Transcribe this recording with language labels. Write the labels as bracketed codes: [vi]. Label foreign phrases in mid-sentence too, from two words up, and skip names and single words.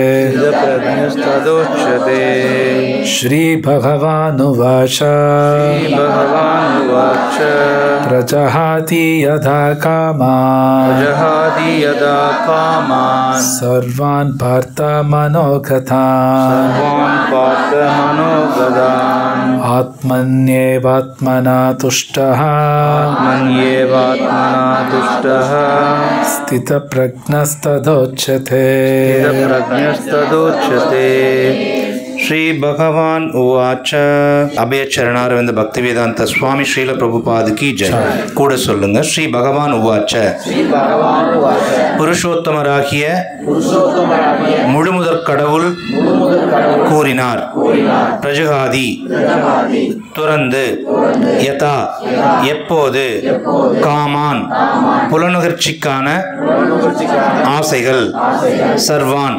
[sa] श्री भगवानुवाच प्रजहाति यथा कामान् सर्वान् पार्थ मनोगतान् आत्मन्येवात्मना तुष्टः स्थितप्रज्ञस्तदोच्यते. श्री भगवान उवाच. [hi] अभय चरणारविंद भक्तिवेदांत स्वामी श्रील प्रभुपाद की जय. [ta] கூட சொல்லுங்க. [sa] श्री भगवान् उवाच. [ta] புருஷோத்தமராகிய முழுமுதற் கடவுள் கூறினார். பிரஜகாதி துறந்து, யதா எப்போது, காமான் புலனுகர்ச்சிக்கான ஆசைகள், சர்வான்